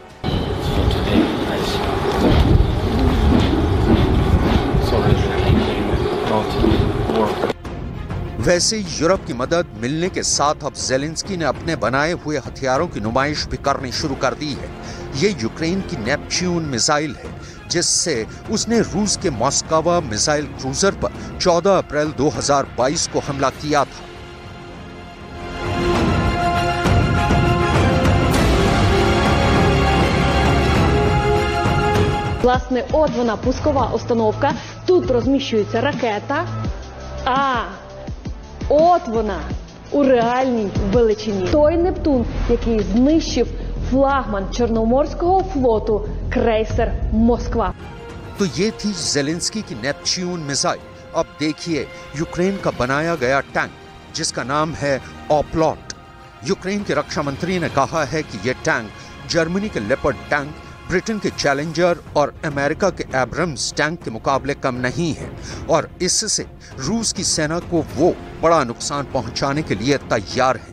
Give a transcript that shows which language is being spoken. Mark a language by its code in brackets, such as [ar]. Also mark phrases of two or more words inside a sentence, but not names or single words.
[hi] वैसे यूरोप की मदद मिलने के साथ अब ज़ेलेंस्की ने अपने बनाए हुए हथियारों की नुमाइश भी करनी शुरू कर दी है। ये यूक्रेन की नेपच्यून मिसाइल है, जिससे उसने रूस के मॉस्कोवा मिसाइल क्रूजर पर 14 अप्रैल 2022 को हमला किया था। [uk] Власне, от вона, пускова установка. Тут розміщується ракета. А от вона у реальній величині. Той Нептун, який знищив флагман Чорноморського флоту крейсер Москва. [hi] तो ये थी ज़ेलेंस्की की नेपच्यून मिसाइल। अब देखिए यूक्रेन का बनाया गया टैंक, जिसका नाम है ऑप्लॉट। यूक्रेन के रक्षा मंत्री ने कहा है कि यह टैंक जर्मनी के लेपर्ड टैंक, ब्रिटेन के चैलेंजर और अमेरिका के एब्रम्स टैंक के मुकाबले कम नहीं है और इससे रूस की सेना को वो बड़ा नुकसान पहुंचाने के लिए तैयार है।